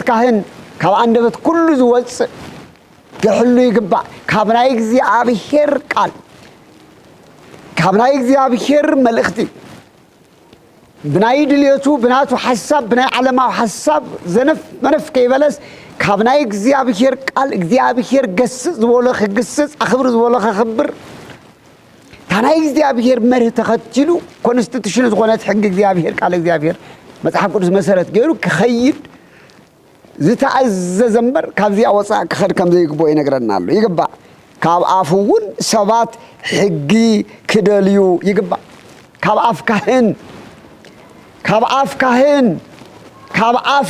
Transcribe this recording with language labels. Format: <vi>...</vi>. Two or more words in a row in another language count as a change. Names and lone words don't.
<ti>ካህን ካብ አንደበት ኩሉ ዝወፅእ ክህልው ይግባእ ካብ ናይ እግዚአብሔር ቃል ካብ ናይ እግዚአብሔር መልእኽቲ ብናይ ድልየቱ ብናቱ ሓሳብ ብናይ ዓለማዊ ሓሳብ ዘነፍ መነፍ ከይበለስ ካብ ናይ እግዚአብሔር ቃል እግዚአብሔር ገስጽ ዝበሎ ክግስጽ አኽብር ዝበሎ ከኽብር ታናይ እግዚአብሔር መርህ ተኸትሉ ኮንስቲቱሽን ዝኾነት ሕግ እግዚአብሔር ቃል እግዚአብሔር መጽሐፍ ቅዱስ መሰረት ገይሩ ክኸይድ ዝተኣዘዘ እምበር ካብዚኣ ወፃእ ክኸድ ከም ዘይግብኦ ይነግረና ኣሎ ይግባእ ካብ ኣፉ እውን ሰባት ሕጊ ክደልዩ ይግባእ ካብ ኣፍ ካህን ካብ ኣፍ</ti>